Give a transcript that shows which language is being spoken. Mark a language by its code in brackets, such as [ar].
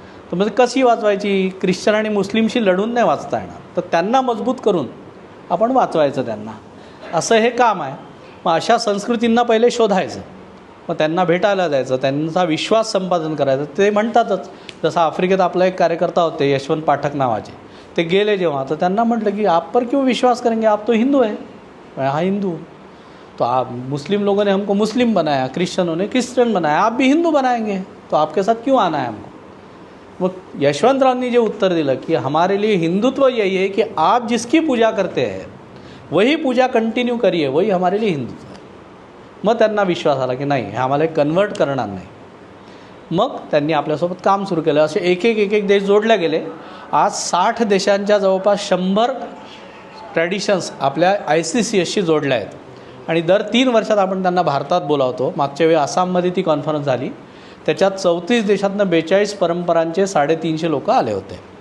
[mr] तर म्हणजे कशी वाचवायची? ख्रिश्चन आणि मुस्लिमशी लढून नाही वाचता येणार, तर त्यांना मजबूत करून आपण वाचवायचं त्यांना, असं हे काम आहे. मग अशा संस्कृतींना पहिले शोधायचं, मग त्यांना भेटायला जायचं, त्यांचा विश्वास संपादन करायचं. ते म्हणतातच, जसं आफ्रिकेत आपला एक कार्यकर्ता होते यशवंत पाठक नावाचे, ते गेले जेव्हा तर त्यांना म्हटलं की [hi] आप पर क्यों विश्वास करेंगे, आप तो हिंदू है. हाँ हिंदू, तो आप मुस्लिम लोगों ने हमको मुस्लिम बनाया, क्रिश्चियनों ने क्रिश्चियन बनाया, आप भी हिंदू बनाएंगे, तो आपके साथ क्यों आना है हमको. [mr] मग यशवंतरावांनी जे उत्तर दिलं की [hi] हमारे लिए हिंदुत्व यही है कि आप जिसकी पूजा करते हैं वही पूजा कंटिन्यू करिए, वही हमारे लिए हिंदुत्व है. [mr] मग त्यांना विश्वास आला की नाही, हे आम्हाला कन्वर्ट करणार नाही. मग त्यांनी आपल्यासोबत काम सुरू केलं. असे एक देश जोडले गेले. आज 60 देशांच्या जवळपास 100 ट्रॅडिशन्स आपल्या ICCSशी जोडल्या आहेत. आणि दर 3 वर्षात आपण त्यांना भारतात बोलावतो. मागच्या वेळी आसाममध्ये ती कॉन्फरन्स झाली, त्याच्यात 34 देशातनं 42 परंपरांचे 350 लोक आले होते.